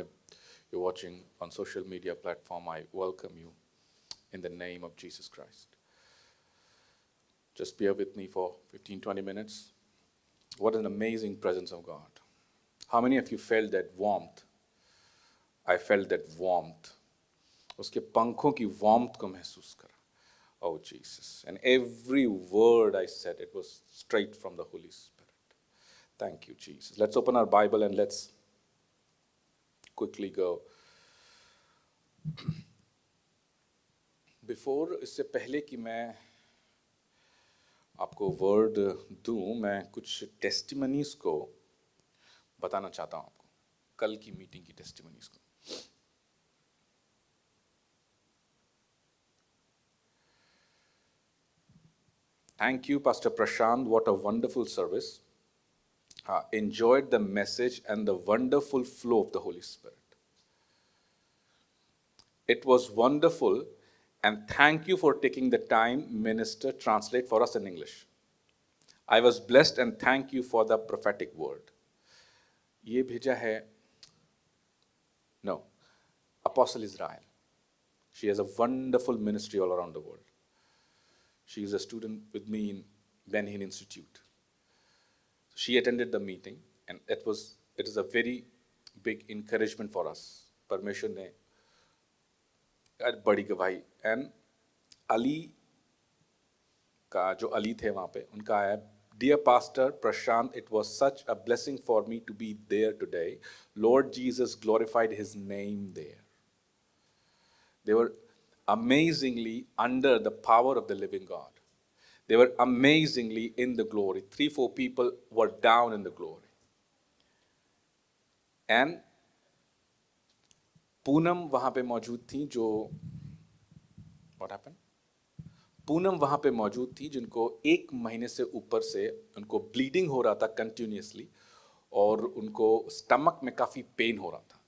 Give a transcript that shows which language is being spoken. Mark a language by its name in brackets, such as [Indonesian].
[English] If you're watching on social media platform, I welcome you in the name of Jesus Christ. Just bear with me for 15-20 minutes. What an amazing presence of God. How many of you felt that warmth? I felt that warmth. [Hindi] उसके पंखों की warmth को महसूस करा. [English] Oh Jesus. And every word I said, it was straight from the Holy Spirit. Thank you, Jesus. Let's open our Bible and let's quickly go. [Hindi] Before, इससे पहले कि मैं आपको वर्ड दूं, मैं कुछ टेस्टिमनीज को बताना चाहता हूं आपको. कल की मीटिंग की टेस्टिमनीज को. [English] Thank you, Pastor Prashant. What a wonderful service. Enjoyed the message and the wonderful flow of the Holy Spirit. It was wonderful, and thank you for taking the time, Minister, translate for us in English. I was blessed and thank you for the prophetic word. [Hindi] ये भेजा है, no, Apostle Israel. [English] She has a wonderful ministry all around the world. She is a student with me in Ben Hinn Institute. She attended the meeting, and it is a very big encouragement for us. [Hindi] परमेश्वर ने बड़ी गवाही, and Ali का जो अली थे वहाँ पे, उनका आया, [English] Dear Pastor Prashant, it was such a blessing for me to be there today. Lord Jesus glorified his name there. They were amazingly under the power of the living God. They were amazingly in the glory. 3-4 people were down in the glory. [Hindi] And Poonam वहाँ पे मौजूद थी, जो [English] what happened? [Hindi] Poonam वहाँ पे मौजूद थी जिनको 1 महीने से ऊपर से उनको ब्लीडिंग हो रहा था कंटिन्यूसली, और उनको स्टमक में काफ़ी पेन हो रहा था.